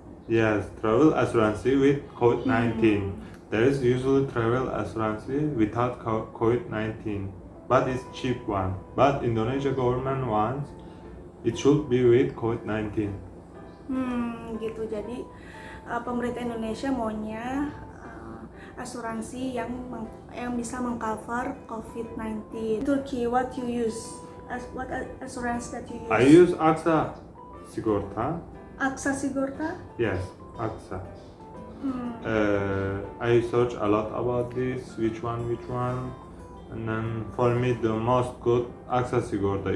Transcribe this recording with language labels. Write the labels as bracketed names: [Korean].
[English] Yes, travel assurance with COVID-19. There is usually travel assurance without COVID-19, but it's cheap one. But Indonesia government wants it should be with COVID-19. [Indonesian] Gitu. Jadi pemerintah Indonesia maunya asuransi yang bisa mengcover COVID-19. [English] Turkey, what you use? What assurance that you use? I use AXA Sigorta. AXA Sigorta? Yes, AXA. I search a lot about this, which one, and then for me the most good AXA Sigorta.